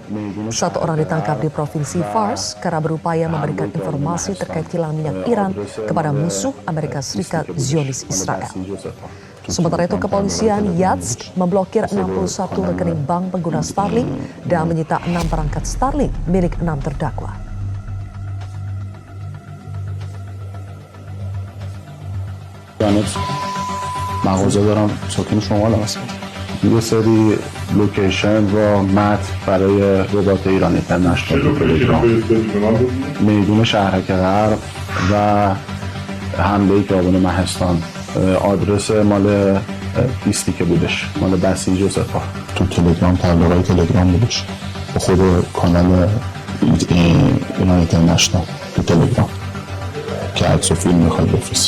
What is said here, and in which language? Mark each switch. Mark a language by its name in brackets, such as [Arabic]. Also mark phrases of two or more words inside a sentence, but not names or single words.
[Indonesian] 1 orang ditangkap di Provinsi Fars karena berupaya memberikan informasi terkait kilang minyak Iran kepada musuh Amerika Serikat Zionis Israel. Sementara itu kepolisian Yazd memblokir 61 rekening bank pengguna Starlink dan menyita 6 perangkat Starlink milik 6 terdakwa. [Persian] مغازه دارم ساکن شمال هستم. یه سری لوکیشن و متن برای ربات ایران اینترنشنال تو تلگرام، میدون شهرک غرب و حمله خیابان مهستان، آدرس مال لیستی که بودش مال بسیج و سپاه تو تلگرام، تبلیغات تلگرام بودش با خود کانال ایران اینترنشنال تو تلگرام که عکس و فیلم میخواد بفرستی.